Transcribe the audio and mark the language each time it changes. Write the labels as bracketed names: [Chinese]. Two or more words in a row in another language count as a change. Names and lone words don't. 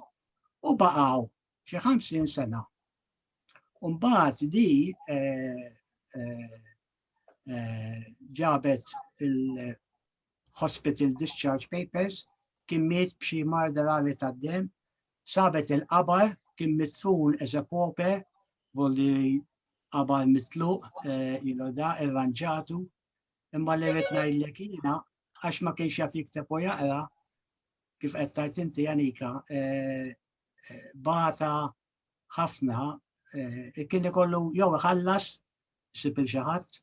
[Maltese] U baqgħu xi 50 sena. U mbagħad di ġabet il- [English] hospital discharge papers, [Maltese] kien miet b'xi marda rari tad-dem, sabet il-qabar kien mitfun [English] as a pauper, [Maltese] volli qabar mitluq, da irranġatu, imma li rrid ngħidlek jiena għax ma kienx jaf jikteb u jaqra, kif qed tgħid inti Janika, bata ħafna, kien ikollu jew iħallas sib il xi ħadd.